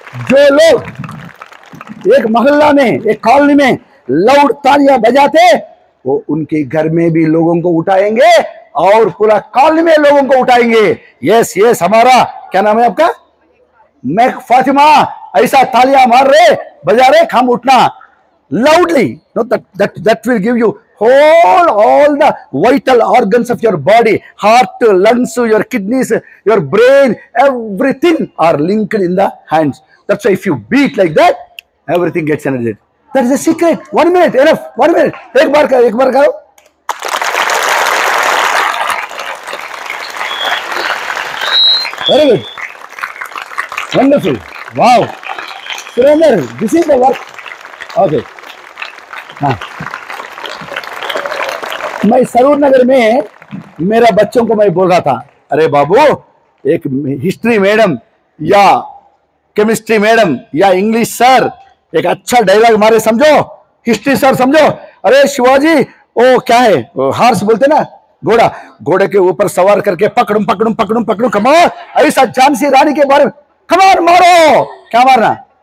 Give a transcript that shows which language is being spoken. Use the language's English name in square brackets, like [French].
[Hindi] जो लोग एक मोहल्ला में, एक कॉलोनी में लाउड तालियां बजाते, वो उनके घर में भी लोगों को उठाएंगे और पूरा कॉलोनी में लोगों को उठाएंगे. यस हमारा क्या नाम है आपका? मैं फातिमा. ऐसा तालियां मार रहे, बजा रहे, हम उठना loudly. [English] No that will give you whole all the vital organs of your body, heart, lungs, your kidneys, your brain, everything are linked in the hands. That's why if you beat like that, everything gets energetic. That is the secret. 1 minute, enough. 1 minute. [Hindi] एक बार करो. [English] Very good. Wonderful. Wow. Surender, this is the work. Okay. हाँ. [Hindi] मैं सरूर नगर में मेरा बच्चों को मैं बोल रहा था, अरे बाबू, एक हिस्ट्री मैडम या केमिस्ट्री मैडम या इंग्लिश सर एक अच्छा डायलॉग मारे, समझो, हिस्ट्री सर समझो, अरे शिवाजी ओ क्या है, हार्स बोलते ना, घोड़ा, घोड़े के ऊपर सवार करके पकड़ूं पकड़ूं पकड़ूं पकड़ूं, कमाल, ऐसा झांसी रानी के बारे में, कमाल मारो, क्या मारना,